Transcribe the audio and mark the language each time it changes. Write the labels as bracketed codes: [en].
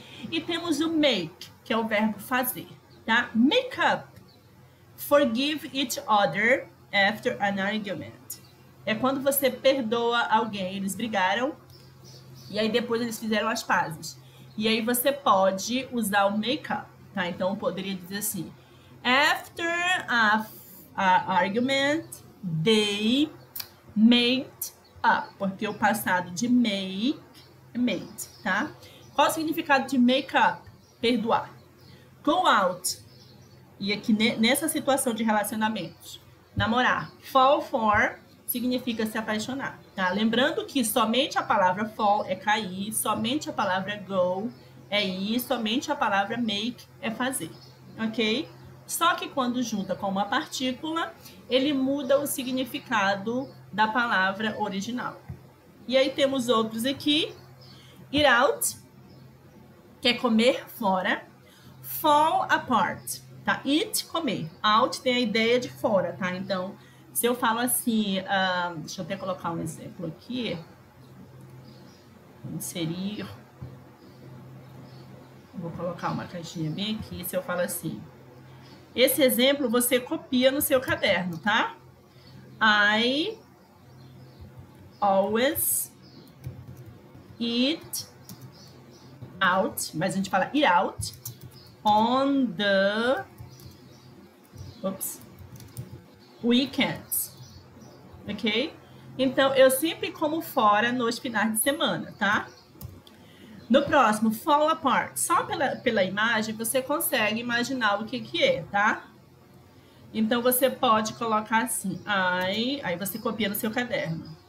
[pt] E temos o make, que é o verbo fazer, tá? Make up. [en] Forgive each other after an argument. [pt] É quando você perdoa alguém. Eles brigaram e aí depois eles fizeram as pazes. E aí você pode usar o make up, tá? Então, eu poderia dizer assim. [en] After a argument, they made up. [pt] Porque o passado de make é made, tá? Qual o significado de make up? Perdoar. Go out. E aqui nessa situação de relacionamentos, namorar. Fall for significa se apaixonar, tá? Lembrando que somente a palavra fall é cair, somente a palavra go é ir, somente a palavra make é fazer, ok? Só que quando junta com uma partícula, ele muda o significado da palavra original. E aí temos outros aqui. Eat out, que é comer fora. Fall apart, tá? Eat, comer. Out tem a ideia de fora, tá? Então, se eu falo assim, deixa eu até colocar um exemplo aqui. Inserir. Vou colocar uma caixinha bem aqui. Se eu falo assim, esse exemplo você copia no seu caderno, tá? [en] I always eat out, [pt] mas a gente fala [en] eat out on the weekends, ok? [pt] Então, eu sempre como fora nos finais de semana, tá? No próximo, fall apart. Só pela imagem, você consegue imaginar o que é, tá? Então, você pode colocar assim, aí você copia no seu caderno.